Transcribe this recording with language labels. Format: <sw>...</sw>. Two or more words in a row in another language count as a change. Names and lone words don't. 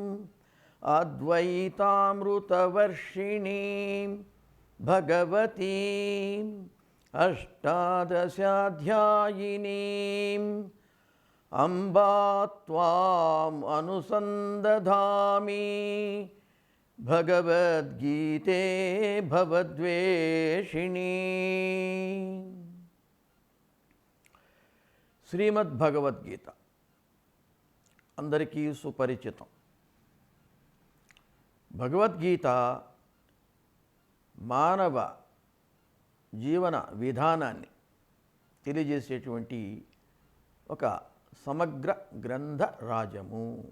<sa>अद्वैतामृतवर्षिणीं भगवतीम् अष्टादशाध्यायिनीम् अम्बा त्वाम् अनुसन्दधामि भगवद्गीते भवद्वेषिणी।</sa> <te>శ్రీమద్భగవద్గీత అందరికీ సుపరిచితం. భగవద్గీత మానవ జీవన విధానాన్ని తెలియజేసేటువంటి ఒక సమగ్ర గ్రంథ రాజము.</te>